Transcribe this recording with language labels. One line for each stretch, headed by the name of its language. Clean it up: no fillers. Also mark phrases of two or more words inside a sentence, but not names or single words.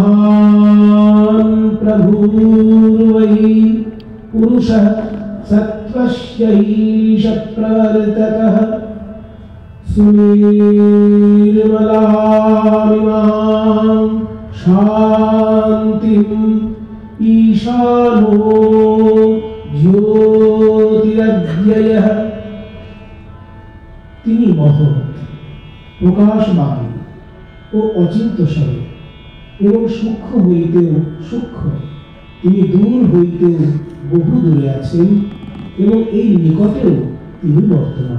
Sanskrit: महान् प्रभुर्वै पुरुषः सत्त्व तस्यैष प्रवर्तकः सुनिर्मलामिमां शान्तिम् ईशानो ज्योतिरव्ययः।
Bangla: তিনি মহৎ, প্রকাশবান ও অচিন্ত্যস্বরূপ এবং সূক্ষ্ম হইতেও সূক্ষ্ম। তিনি দূর হইতেও বহু দূরে আছেন এবং এই নিকটেও তিনি বর্তমান।